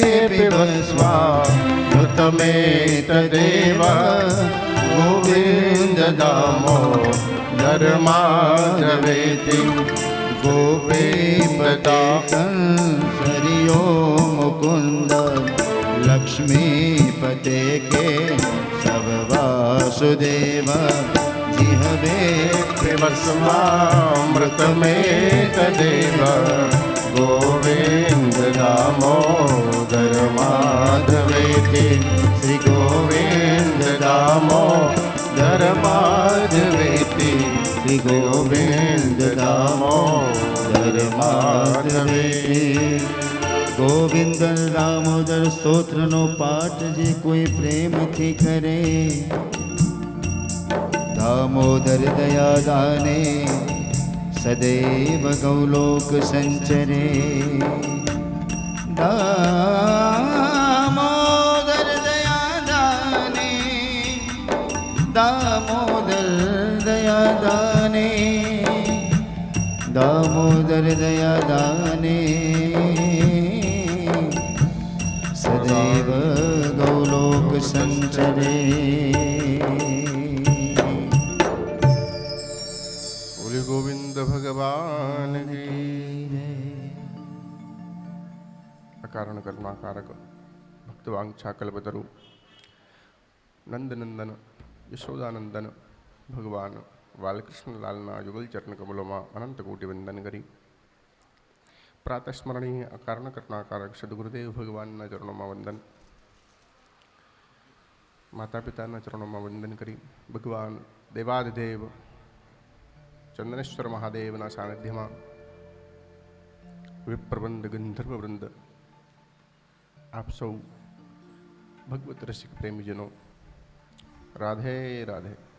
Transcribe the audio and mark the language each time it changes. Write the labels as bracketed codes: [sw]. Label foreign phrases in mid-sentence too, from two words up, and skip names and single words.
[sa] पिबस्वामृतमेतदेव गोविन्द दामोदर माधवेति गोपीपदाकंसरियो मुकुन्द लक्ष्मीपते के सब वासुदेव जिह्वे पिबस्वामृतमेतदेव गोविन्द दामोदर माधवेति श्री गोविन्द दामोदर माधवेति श्री गोविन्द दामोदर माधवेति गोविंद दामोदर स्त्रोत्रનો [gu] પાઠ જે કોઈ પ્રેમથી કરે [sa] દામોદર દયા દાને સદૈવ ગૌલોક સંચરે દામોદર દયા દાને દામોદર દયા દાને દામોદર દયા દાને सदैव गौलोक संचरे [hi] बोले गोविंद भगवान की अकारण कर्मा कारक भक्तवांछा कल्पतरु नंदनंदन यशोदानंदन भगवान बालकृष्णलालना युगल चरण कमलों में अनंत कोटि वंदन करी प्रातस्मरणीय अकारण करनाकारक सदगुरुदेव भगवान चरणों में वंदन। [gu] માતા પિતાના ચરણોમાં વંદન કરી ભગવાન દેવાધિદેવ ચંદનેશ્વર મહાદેવના સાનિધ્યમાં વિપ્રવૃંદ ગંધર્વવૃંદ આપ સૌ ભગવત રસિક પ્રેમીજનો રાધે રાધે.